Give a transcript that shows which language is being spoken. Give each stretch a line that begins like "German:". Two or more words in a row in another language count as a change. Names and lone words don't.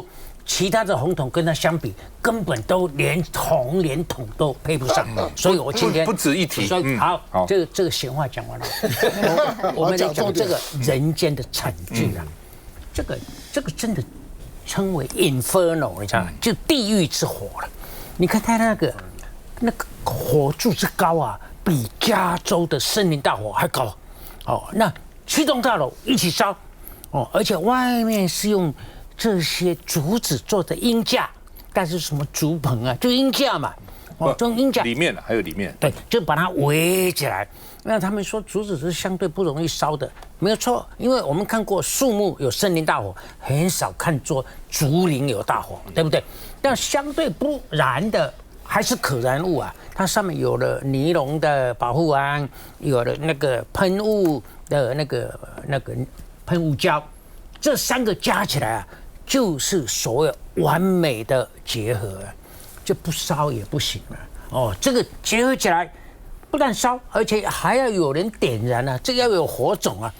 Chinese: 其他的紅統跟他相比，根本都連紅連統都配不上，所以我今天不值一提。好，這個閒話講完了，我們來講這個人間的慘劇啊，這個真的稱為 inferno，你知道嗎？就地獄之火了。你看它那個火柱之高啊，比加州的森林大火還高。哦，那7棟大樓一起燒，哦，而且外面是用這些竹子做的鷹架，但是什麼竹棚啊，就鷹架嘛，哦，這種鷹架裡面還有裡面，對，就把它圍起來。那他們說竹子是相對不容易燒的，沒有錯，因為我們看過樹木有森林大火，很少看作竹林有大火，對不對？但相對不燃的還是可燃物啊，它上面有了尼龍的保護網，有了那個噴霧的那個噴霧膠，這3個加起來啊。就是所謂完美的結合，就不燒也不行了。哦，這個結合起來，不但燒，而且還要有人點燃啊，這個要有火種啊。